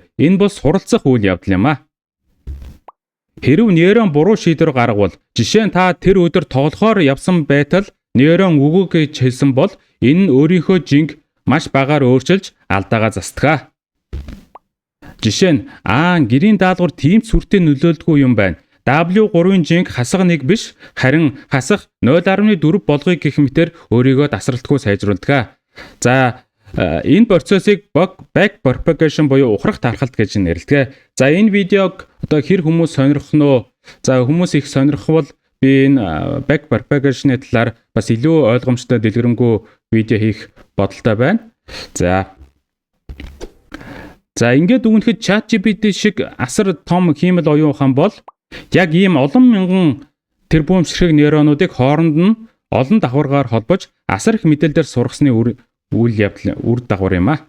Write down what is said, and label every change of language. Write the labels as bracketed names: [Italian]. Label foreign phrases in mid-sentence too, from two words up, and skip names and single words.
[Mongolian] Энэ бол суралцах үйл явдал юм аа. Хэрв нейрон буруу шийдвэр гаргавал, жишээ нь та тэр өдөр тоглохоор явсан байтал нейрон үгүй гэж хэлсэн бол энэ нь өөрийнхөө жинг маш багаар өөрчилж алдаагаа застгаа. Жишээ нь гэрийн даалгавар тийм сүртэй нөлөөлдөггүй юм байна. W3-ын жинг хасах 1 биш, харин хасах 0.4 болгоё гэх мэтээр өөрийгөө тасралтгүй сайжруулдаг. За энэ процессыг [English] back propagation [Mongolian] буюу ухрах тархалт гэж нэрлэдэг. За энэ видеог одоо хэр хүмүүс сонирхох нь вэ? За хүмүүс их сонирхвол би энэ [English] back propagation- [Mongolian] ы талаар бас илүү ойлгомжтой дэлгэрэнгүй видео хийх бодолтой байна. За ингээд үгнэхэд ChatGPT шиг асар том хиймэл оюун ухаан бол яг ийм олон мянган тэрбум ширхэг нейронуудыг хооронд нь олон давхаргаар холбож асар их мэдээлэлээр сургасны үр дагавар юм а.